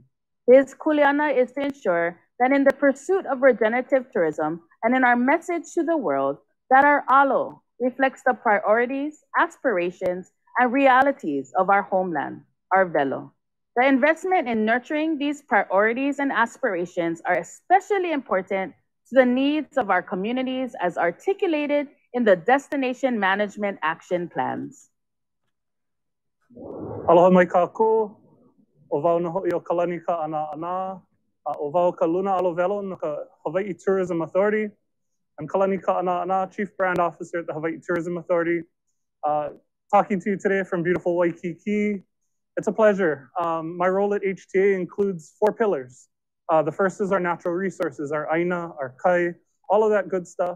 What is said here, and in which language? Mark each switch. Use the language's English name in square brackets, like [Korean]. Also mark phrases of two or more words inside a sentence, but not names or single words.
[English] His kuleana is to ensure that in the pursuit of regenerative tourism and in our message to the world, that our alo reflects the priorities, aspirations, and realities of our homeland, our velo. The investment in nurturing these priorities and aspirations are especially important to the needs of our communities as articulated in the Destination Management Action Plans. [Hawaiian] Aloha mai kākou, o wau na ho'i o Kalani Ka'ana'ana, o wau ka Luna Alovelo no ka Hawaii Tourism Authority. [English] I'm Kalani Ka'ana'ana, Chief Brand Officer at the Hawaii Tourism Authority. Talking to you today from beautiful Waikiki. It's a pleasure. My role at HTA includes 4 pillars. The first is our natural resources, our aina, our kai, all of that good stuff.